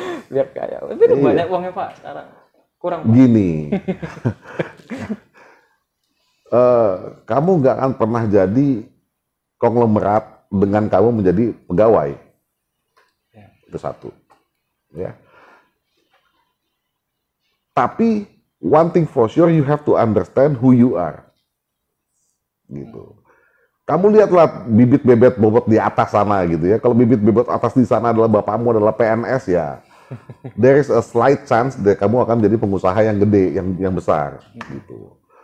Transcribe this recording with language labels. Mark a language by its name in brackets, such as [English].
[Indonesian] Biar kaya. Tapi banyak uangnya Pak sekarang. Kurang Pak. Gini. Kamu nggak akan pernah jadi konglomerat dengan kamu menjadi pegawai. Ya. Itu satu. Ya. [English] Tapi one thing for sure, you have to understand who you are. [Indonesian] Gitu. Kamu lihatlah bibit bebet bobot di atas sana gitu ya. Kalau bibit bebet atas di sana adalah bapakmu adalah PNS ya. [English] There is a slight chance [Indonesian] kamu akan menjadi pengusaha yang gede, yang besar gitu.